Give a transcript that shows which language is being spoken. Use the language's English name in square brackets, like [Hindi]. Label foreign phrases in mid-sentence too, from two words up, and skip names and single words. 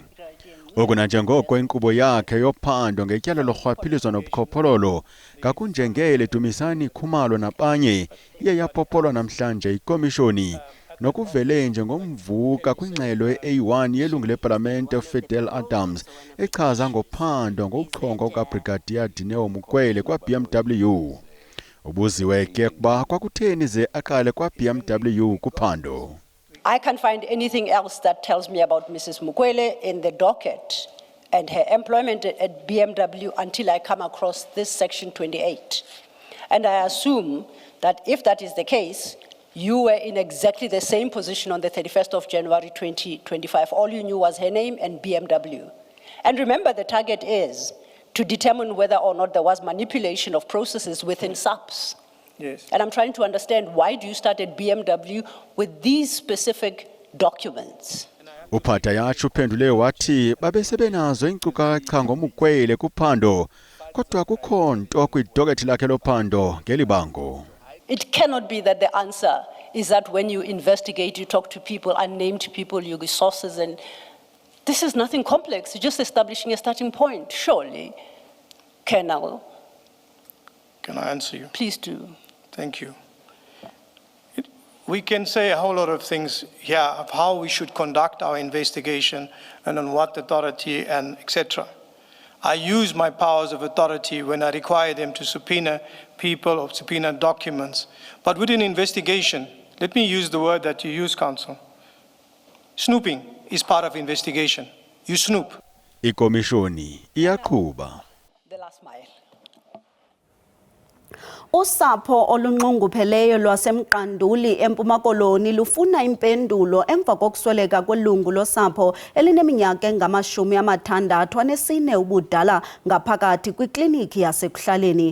[Xhosa] Oku nanjengoko inkqubo yakhe yophando ngetyala lorhwaphilizo nobukhophololo ngakunjengele Dumisani Khumalo nabanye iye yapopolwa namhlanje ikomishoni, nokuvele njengomvuka kwingxelo ye-A1 yelungu lepalamente uFidel Adams echaza ngophando ngokuchongwa kukaBrigadier Dineo Mokwele kwa-BMW. Ubuziwe ke kuba kwakutheni ze aqale kwa-BMW kuphando. [English] I can't find anything else that tells me about Mrs. Mokwele in the docket and her employment at BMW until I come across this section 28. And I assume that if that is the case, you were in exactly the same position on the 31st of January 2025. All you knew was her name and BMW. And remember, the target is to determine whether or not there was manipulation of processes within SAPS. Yes. And I'm trying to understand, why do you start at BMW with these specific documents? [Xhosa] Upadayachi uphendule wathi babesebenazo inkcukacha ngoMokwele kuphando, kodwa kukho nto kwidokethi lakhe lophando ngelibango. [English] It cannot be that the answer is that when you investigate, you talk to people, unnamed people, you get sources, and this is nothing complex. You're just establishing a starting point, surely. Colonel. Can I answer you? Please do. Thank you. We can say a whole lot of things here of how we should conduct our investigation and on what authority and etc. I use my powers of authority when I require them to subpoena people or subpoena documents. But within investigation, let me use the word that you use, Counsel. Snooping is part of investigation. You snoop. [Xhosa] Ikomishoni iyaqhuba. [English] The last mile. [Xhosa] Usapho olunxungupheleyo lwasemqanduli eMpuma Koloni lufuna impendulo emva kokusweleka kwelungu losapho elineminyaka engama-64 ubudala ngaphakathi kwikliniki yasekuhlaleni.